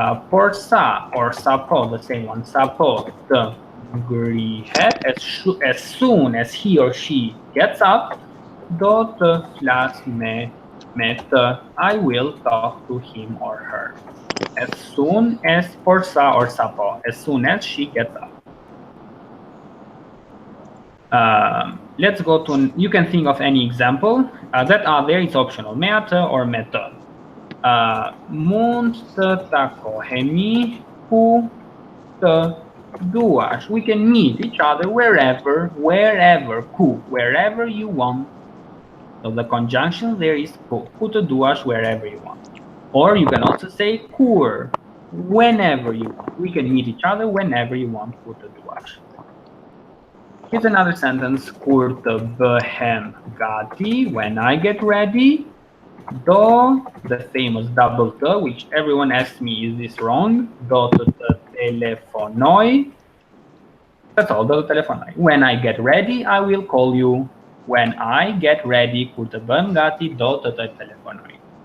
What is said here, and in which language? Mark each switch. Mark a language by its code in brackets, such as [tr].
[en] Por sa or sapo, the same one. Sapo, the ngrihet, as soon as he or she gets up, [sq] do të flas me të, [en] I will talk to him or her. As soon as por sa or sapo, as soon as she gets up. Let's go to, you can think of any example that are there, it's optional, me atë or me të. [sq] Mund të takohemi ku të duash. [en] We can meet each other wherever, ku, wherever you want. So the conjunction there is [sq] ku të duash, [en] wherever you want. Or you can also say kur, whenever you want. We can meet each other whenever you want, [sq] ku të duash. [en] Here's another sentence, [sq] kur të bëhem gati, [en] when I get ready. Do, the famous double t, which everyone asks me, is this wrong? [sq] Do të telefonoj. [en] That's all, [sq] do të telefonoj. [en] When I get ready, I will call you. When I get ready, [sq] kur të bëhem gati, do të telefonoj.